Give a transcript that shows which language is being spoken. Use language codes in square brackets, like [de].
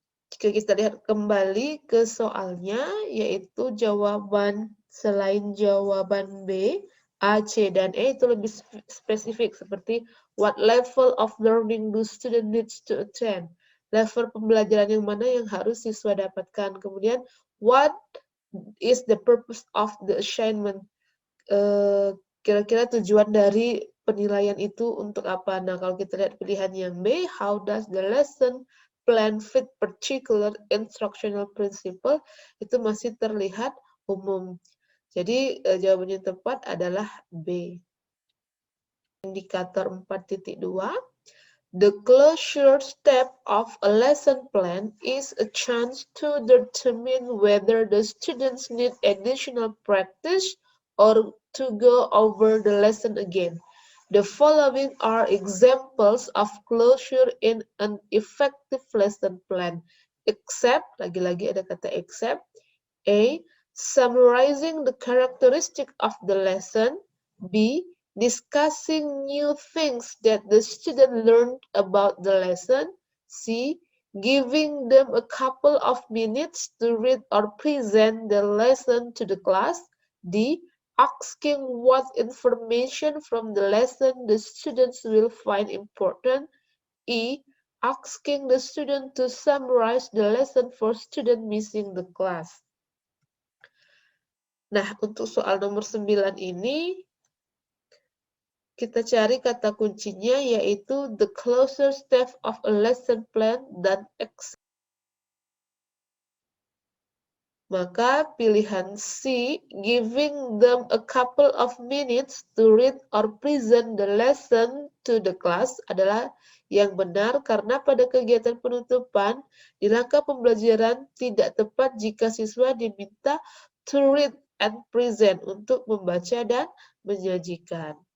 [id] Jika kita lihat kembali ke soalnya, yaitu jawaban selain jawaban B, A, C, dan E itu lebih spesifik seperti [en] what level of learning do student needs to attend. [id] Level pembelajaran yang mana yang harus siswa dapatkan. Kemudian [en] what is the purpose of the assignment. [id] Kira-kira tujuan dari penilaian itu untuk apa? Nah, kalau kita lihat pilihan yang B, [en] how does the lesson plan fit particular instructional principle, [id] itu masih terlihat umum. Jadi jawaban yang tepat adalah B. Indikator 4.2. [en] The closure step of a lesson plan is a chance to determine whether the students need additional practice or to go over the lesson again. The following are examples of closure in an effective lesson plan. Except, [id] lagi-lagi ada kata except. A. [en] Summarizing the characteristic of the lesson. B. Discussing new things that the student learned about the lesson. C. Giving them a couple of minutes to read or present the lesson to the class. D. Asking what information from the lesson the students will find important. E. Asking the student to summarize the lesson for student missing the class. [id] Nah, untuk soal nomor 9 ini, kita cari kata kuncinya yaitu [en] the closer step of a lesson plan [id] dan maka pilihan C, [en] giving them a couple of minutes to read or present the lesson to the class [id] adalah yang benar karena pada kegiatan penutupan di langkah pembelajaran tidak tepat jika siswa diminta [en] to read and present [id] untuk membaca dan menyajikan.